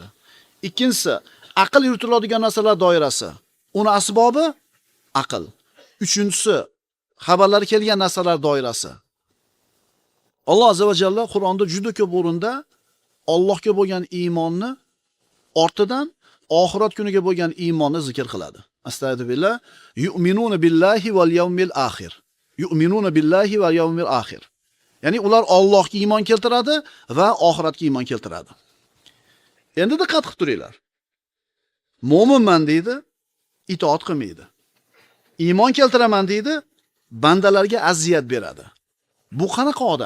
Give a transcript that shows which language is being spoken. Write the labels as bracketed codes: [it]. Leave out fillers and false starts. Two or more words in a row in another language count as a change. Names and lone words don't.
[uz] Ikkinchisi aql yuritiladigan narsalar doirasi, uni asbobi aql. Uchinchisi xabarlar kelgan narsalar doirasi. Alloh [ar] عز وجل [uz] Qur'onda juda ko'p o'rinda Allohga bo'lgan iymonni ortidan oxirat kuniga bo'lgan iymonni zikr qiladi. Astagfirullah. [ar] يؤمنون بالله واليوم الآخر يؤمنون بالله واليوم الآخر. Yu'minuna billahi val yawmil akhir. [uz] Ya'ni ular Allohga iymon keltiradi va oxiratga iymon keltiradi. Endi diqqat qilib turinglar. Mo'minman deydi, itoat qilmaydi. Iymon keltiraman deydi, bandalarga aziyat beradi. Bu qanaqa odam?